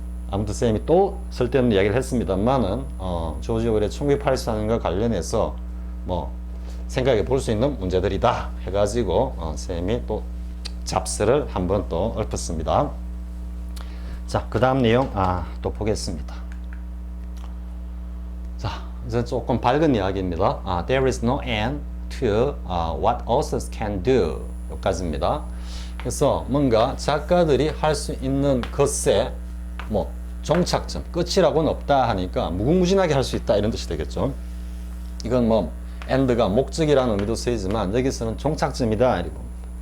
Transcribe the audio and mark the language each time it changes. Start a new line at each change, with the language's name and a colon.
Korean: 아무튼 쌤이 또 쓸데없는 이야기를 했습니다만은 조지 오웰의 1984년과 관련해서 뭐 생각해 볼 수 있는 문제들이다 해가지고 쌤이 또 잡스를 한번 또 읊었습니다. 자, 그 다음 내용 또 보겠습니다. 자, 이제 조금 밝은 이야기입니다.
English: There is no end to what authors can do.
Korean: 여기까지입니다. 그래서 뭔가 작가들이 할 수 있는 것에 뭐 종착점, 끝이라고는 없다 하니까 무궁무진하게 할 수 있다 이런 뜻이 되겠죠. 이건 뭐 end가 목적이라는 의미도 쓰이지만 여기서는 종착점이다 이렇게 봅니다.